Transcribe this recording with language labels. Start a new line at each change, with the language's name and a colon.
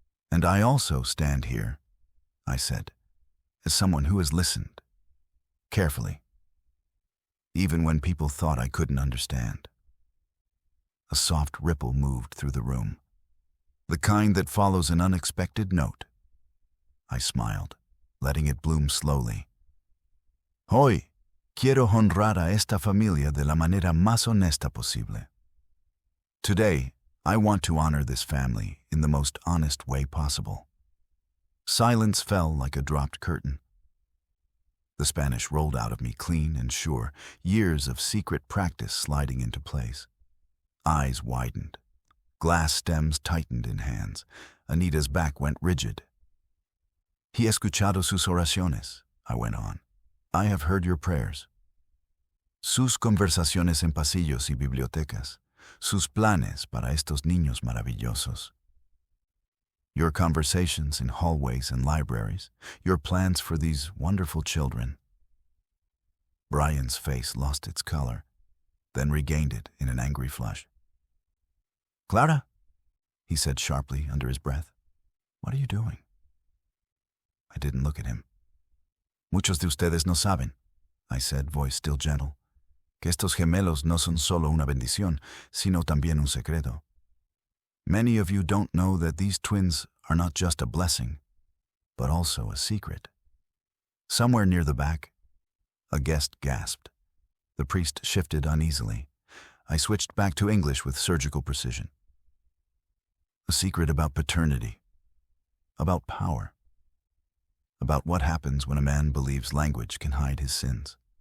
English: "And I also stand here," I said, "as someone who has listened, carefully, even when people thought I couldn't understand." A soft ripple moved through the room, the kind that follows an unexpected note. I smiled, letting it bloom slowly.
Spanish: "Hoy quiero honrar a esta familia de la manera más honesta posible."
English: Today, I want to honor this family in the most honest way possible. Silence fell like a dropped curtain. The Spanish rolled out of me clean and sure, years of secret practice sliding into place. Eyes widened. Glass stems tightened in hands. Anita's back went rigid.
Spanish: "He escuchado sus oraciones,"
English: I went on. "I have heard your prayers.
Spanish: Sus conversaciones en pasillos y bibliotecas. Sus planes para estos niños maravillosos.
English: Your conversations in hallways and libraries. Your plans for these wonderful children." Brian's face lost its color, then regained it in an angry flush. "Clara," he said sharply under his breath, "what are you doing?" I didn't look at him.
Spanish: "Muchos de ustedes no saben,"
English: I said, voice still gentle,
Spanish: "que estos gemelos no son solo una bendición, sino también un secreto.
English: Many of you don't know that these twins are not just a blessing, but also a secret." Somewhere near the back, a guest gasped. The priest shifted uneasily. I switched back to English with surgical precision. "A secret about paternity, about power, about what happens when a man believes language can hide his sins."